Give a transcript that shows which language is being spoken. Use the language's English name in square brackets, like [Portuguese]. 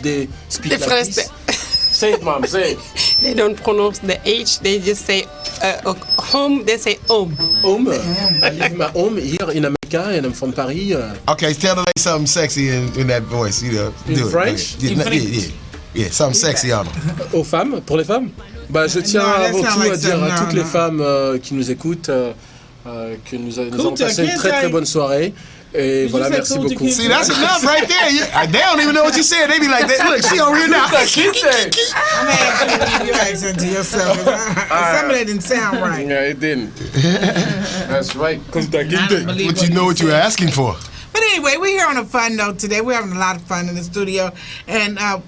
[English] They speak like this. Say it, Mom. Say it. They don't pronounce the H. They just say home. They say home. Home. I live in my home here in America, and I'm from Paris. Okay, tell them something sexy in that voice. You know, In do French? it. Yeah, something sexy on them. [French] Aux femmes, pour les femmes. Bah, je tiens avant tout à dire à toutes les femmes qui nous écoutent que nous avons passé une très très bonne soirée. Et voilà, merci beaucoup. [English] See, that's enough right there. They don't even know what you said. They be like, look, she over here now. I'm asking you to give your accent to yourself. Some of that didn't sound right. Yeah, it didn't. That's right. But But you know what you're asking for. But anyway, we're here on a fun note today. We're having a lot of fun in the studio. And